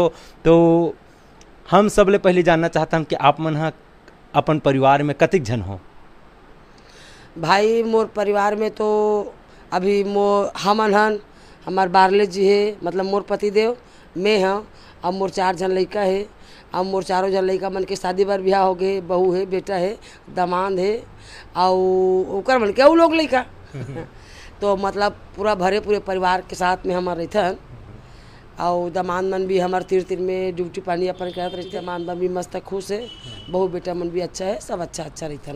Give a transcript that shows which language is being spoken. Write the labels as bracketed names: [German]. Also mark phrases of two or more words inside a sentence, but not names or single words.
[Chhattisgarhi] तो हम सब ले पहले जानना चाहता हूँ कि आप मन हाँ अपन परिवार में कतिक जन हो? भाई मोर परिवार में तो अभी हमन हन, हमार बारले जी है, मतलब मोर पति देव, मैं हाँ, अब मोर 4 जन लड़का है। अब मोर 4 जन लड़का मन के शादी बार ब्याह हो गए, बहू है, बेटा है, दामाद है और ओकर मन के उ लोग लड़का तो मतलब पूरे परिवार के साथ में हमारे रहथन और दामाद मन भी हमारे तीर में ड्यूटी पानी अपन करत रहते। दामाद मन भी मस्त खुश है, बहू बेटा मन भी अच्छा है, सब अच्छा रहथन।